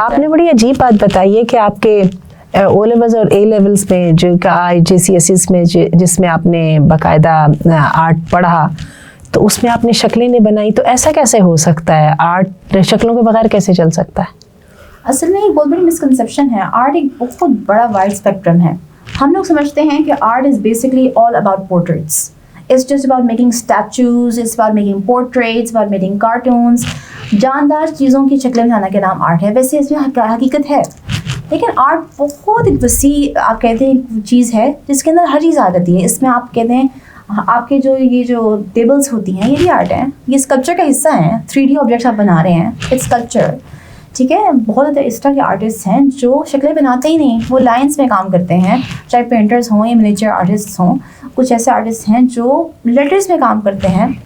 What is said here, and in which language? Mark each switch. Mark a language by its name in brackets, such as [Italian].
[Urdu] آپ نے بڑی عجیب بات بتائی ہے کہ آپ کے او لیولز اور اے لیولز میں، جو IGCSEs میں جس میں آپ نے باقاعدہ آرٹ پڑھا، تو اس میں آپ نے شکلیں نہیں بنائی. تو ایسا کیسے ہو سکتا ہے؟ آرٹ شکلوں کے بغیر کیسے چل سکتا ہے؟ اصل میں ایک بہت بڑی مسکنسیپشن ہے. آرٹ ایک بہت بڑا وائڈ اسپیکٹرم ہے. ہم لوگ سمجھتے ہیں کہ [English] Art is basically all about portraits. It's just about making statues, it's about making portraits, about making cartoons. [Urdu] جاندار چیزوں کی شکلیں بنانا کے نام آرٹ ہے. ویسے اس میں حقیقت ہے، لیکن آرٹ بہت ایک وسیع آپ کہتے ہیں چیز ہے جس کے اندر ہر چیز آ جاتی ہے. اس میں آپ کہتے ہیں آپ کے جو یہ جو ٹیبلس ہوتی ہیں یہ بھی آرٹ ہیں، یہ اسکلپچر کا حصہ ہیں. 3D آبجیکٹس آپ بنا رہے ہیں، [English] It's sculpture. [Urdu] ٹھیک ہے، بہت زیادہ اس طرح کے آرٹسٹ ہیں جو شکلیں بناتے ہی نہیں، وہ لائنس میں کام کرتے ہیں، چاہے پینٹرز ہوں یا منیچر آرٹسٹ ہوں. کچھ ایسے آرٹسٹ ہیں جو لیٹرز میں کام کرتے ہیں،